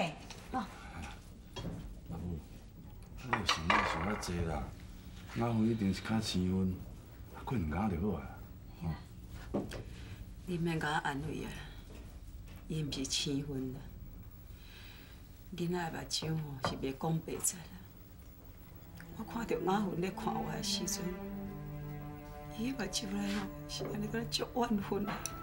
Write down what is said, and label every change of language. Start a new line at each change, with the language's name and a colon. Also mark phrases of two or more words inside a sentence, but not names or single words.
Min Nan Chinese: 哦，阿母，你有想要想较济啦，雅芬一定是较生分，过2天就好啊。你免甲我安慰啊，伊毋是生分啦。囡仔的目睭吼是袂讲白在啦。我看到雅芬咧看我的时阵，伊目睭内吼是安尼个足怨愤的。